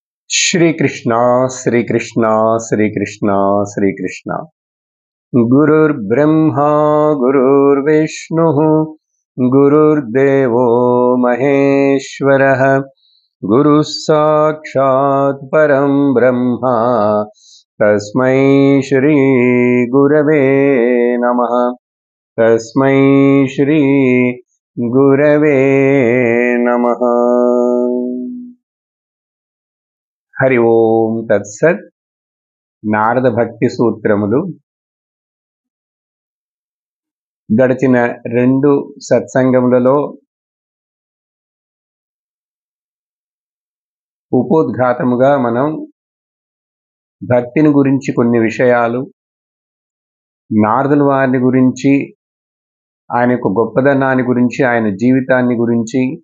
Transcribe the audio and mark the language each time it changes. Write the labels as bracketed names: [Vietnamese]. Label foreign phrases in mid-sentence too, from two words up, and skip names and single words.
[Sanskrit] श्रीकृष्ण श्रीकृष्ण श्रीकृष्ण श्रीकृष्ण गुरुर्ब्रह्मा गुरुर्विष्णुः गुरुर्देवो महेश्वरः गुरुः साक्षात् परं ब्रह्म तस्मै श्री गुरवे नमः तस्मै श्री गुरवे नमः। हरि ओम तत्सत्। [Telugu] నారద భక్తి సూత్రములు గడిచిన 2 సత్సంగములలో ఉపోద్ఘాతముగా మనం భక్తిని గురించి కొన్ని విషయాలు, నారదుల వారిని గురించి, ఆయన యొక్క గొప్పదనాన్ని గురించి, ఆయన జీవితాన్ని గురించి,